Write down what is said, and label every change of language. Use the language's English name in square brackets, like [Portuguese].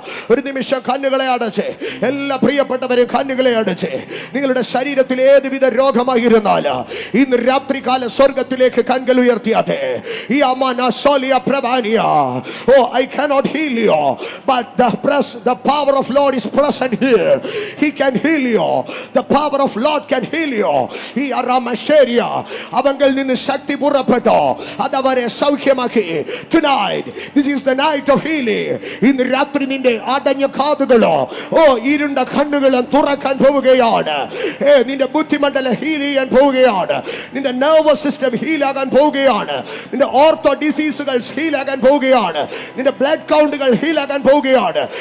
[Malayalam] ഒരു നിമിഷം കണ്ണുകളെ അടച്ച്, എല്ലാ പ്രിയപ്പെട്ടവരും കണ്ണുകളെ അടച്ച്, നിങ്ങളുടെ ശരീരത്തിൽ ഏതുവിധ രോഗമായിരുന്നാലോ ഇന്ന് രാത്രികാല സ്വർഗത്തിലേക്ക് കൺകൾ ഉയർത്തിയാട്ടെ. ഈ അമാനസോലിയ പ്രഭാനിയ. [English] Oh, I cannot heal you, but the power of Lord is present here. He can heal you. The power of Lord can heal you. ഈ അറാമശേരിയ [Malayalam] അവങ്കിൽ നിന്ന് ശക്തി പുറപ്പെട്ടു, അതവരെ സൗഖ്യമാക്കി. [English] Tonight, this is the night of healing. [Malayalam] ഇന്ന് രാത്രി നിന്റെ അടഞ്ഞ കാതുകളോ ഇരുണ്ട കണ്ണുകളും തുറക്കാൻ പോവുകയാണ്. നിന്റെ ബുദ്ധിമണ്ഡലം ഹീൽ ചെയ്യാൻ പോവുകയാണ്. നിന്റെ നെർവസ് സിസ്റ്റം ഹീലാകാൻ പോവുകയാണ്. നിന്റെ ഓർത്തോ ഡിസീസുകൾ ഹീലാകാൻ പോവുകയാണ്. നിന്റെ ബ്ലഡ് കൗണ്ടുകൾ ഹീലാകാൻ പോവുകയാണ്.